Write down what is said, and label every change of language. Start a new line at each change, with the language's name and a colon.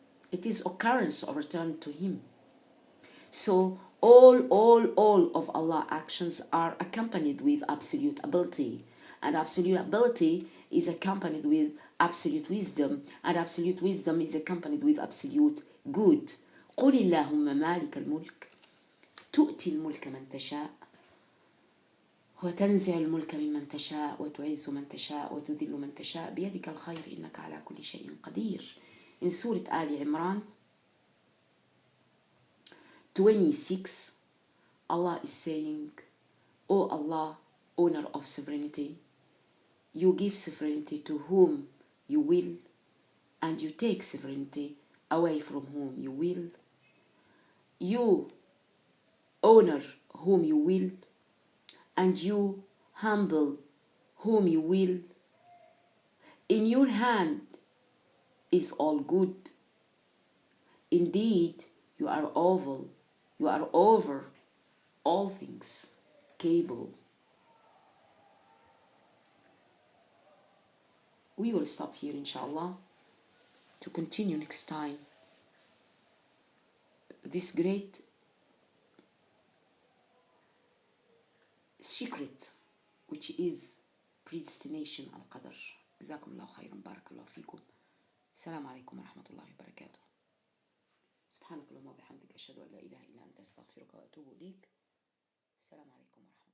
English: It is occurrence of return to him. So, all of Allah's actions are accompanied with absolute ability. And absolute ability is accompanied with absolute wisdom. And absolute wisdom is accompanied with absolute good.
Arabic: قُلِ اللَّهُمَّ مَالِكَ الْمُلْكِ تُؤْتِي الْمُلْكَ مَنْ تَشَاءُ وتنزع الملك ممن تشاء وتعز من تشاء وتذل من تشاء بيدك الخير إنك على كل شيء قدير.
English: In Surah Ali Imran 26, Allah is saying, O Allah, owner of sovereignty, you give sovereignty to whom you will, and you take sovereignty away from whom you will. You honor whom you will, and you humble whom you will. In your hand is all good. Indeed, you are over all things capable. We will stop here, inshallah, to continue next time this great secret, which is predestination al-Qadar.
Arabic: جزاكم الله خيرا، بارك الله فيكم. السلام عليكم ورحمة الله وبركاته. سبحانك اللهم وبحمدك، أشهد أن لا إله إلا أنت، أستغفرك وأتوب إليك. السلام عليكم.